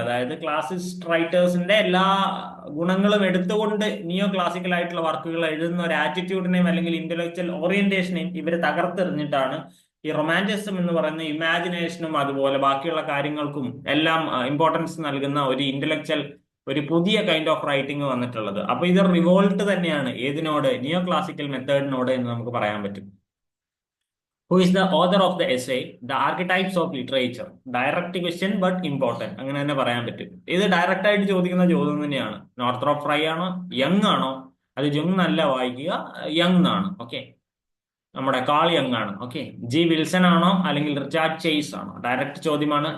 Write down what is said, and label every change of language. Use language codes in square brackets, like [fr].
[ml] അതായത് ക്ലാസിസ്റ്റ് റൈറ്റേഴ്സിന്റെ എല്ലാ ഗുണങ്ങളും എടുത്തുകൊണ്ട് നിയോ ക്ലാസിക്കൽ ആയിട്ടുള്ള വർക്കുകൾ എഴുതുന്ന ഒരു ആറ്റിറ്റ്യൂഡിനെയും അല്ലെങ്കിൽ ഇന്റലക്ച്വൽ ഓറിയന്റേഷനെയും ഇവർ തകർത്തെറിഞ്ഞിട്ടാണ് ഈ റൊമാൻറ്റിസം എന്ന് പറയുന്ന ഇമാജിനേഷനും അതുപോലെ ബാക്കിയുള്ള കാര്യങ്ങൾക്കും എല്ലാം ഇമ്പോർട്ടൻസ് നൽകുന്ന ഒരു ഇന്റലക്ച്വൽ, ഒരു പുതിയ കൈൻഡ് ഓഫ് റൈറ്റിംഗ് വന്നിട്ടുള്ളത്. അപ്പൊ ഇത് റിവോൾട്ട് തന്നെയാണ് ഏതിനോട്? നിയോ ക്ലാസിക്കൽ മെത്തേഡിനോട് എന്ന് നമുക്ക് പറയാൻ പറ്റും. [en] Who is the author of the essay The Archetypes of Literature? Direct question but important, [ml] അങ്ങനെ തന്നെ പറയാൻ പറ്റും. ഇത് ഡയറക്റ്റ് ആയിട്ട് ചോദിക്കുന്ന ചോദ്യം തന്നെയാണ്. നോർത്രോപ്പ് ഫ്രൈ ആണോ, യങ് ആണോ? അത് ജങ് നല്ല വായിക്കുക, യങ് ആണ്. ഓക്കെ, നമ്മുടെ കാൾ യങ് ആണ്. ഓക്കെ, ജി വിൽസൺ ആണോ അല്ലെങ്കിൽ റിച്ചാർഡ് ചെയ്സ് ആണോ? ഡയറക്റ്റ് ചോദ്യമാണ്.